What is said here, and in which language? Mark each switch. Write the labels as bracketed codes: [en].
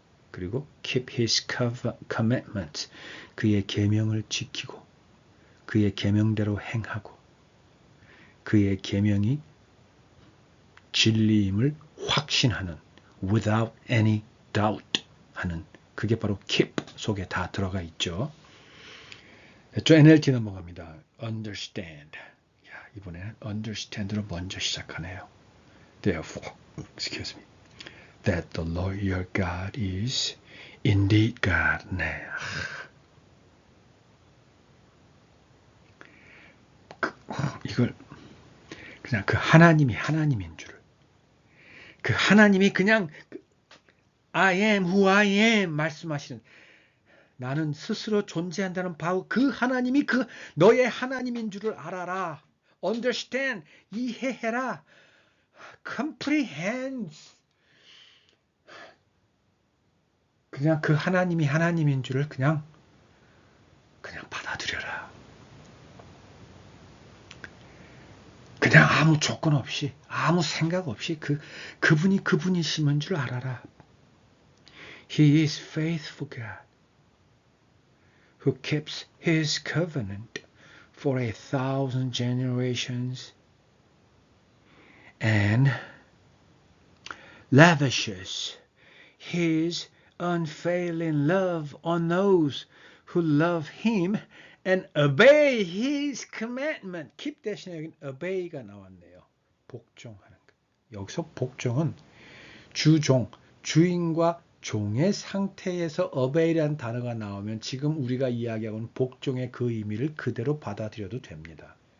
[ko] 그리고 [en] keep his commandments, [ko] 그의 계명을 지키고 그의 계명대로 행하고 그의 계명이 진리임을 확신하는 [en] without any doubt [ko] 하는 그게 바로 keep 속에 다 들어가 있죠. 저 NLT 넘어갑니다. understand. 야, 이번에는 understand로 먼저 시작하네요. [en] Therefore, excuse me, that the Lord your God is indeed God. [ko] 네. 이걸 그냥 그 하나님이 하나님인 줄을. 그 하나님이 그냥 [en] I am who I am [ko] 말씀하시는 나는 스스로 존재한다는 바로 그 하나님이 그 너의 하나님인 줄을 알아라. [en] understand, [ko] 이해해라. [en] comprehend. [ko] 그냥 그 하나님이 하나님인 줄을 그냥 받아들여라. 그냥 아무 조건 없이, 아무 생각 없이 그분이 그분이심인 줄 알아라. [en] He is faithful God, who keeps his covenant for 1,000 generations and lavishes his unfailing love on those who love him and obey his commandment. [ko] keep 대신에 여기 obey가 나왔네요. 복종하는 것. 여기서 복종은 주종, 주인과 종의 상태에서 obey라는 단어가 나오면 지금 우리가 이야기하고 있는 복종의 그 의미를 그대로 받아들여도 됩니다.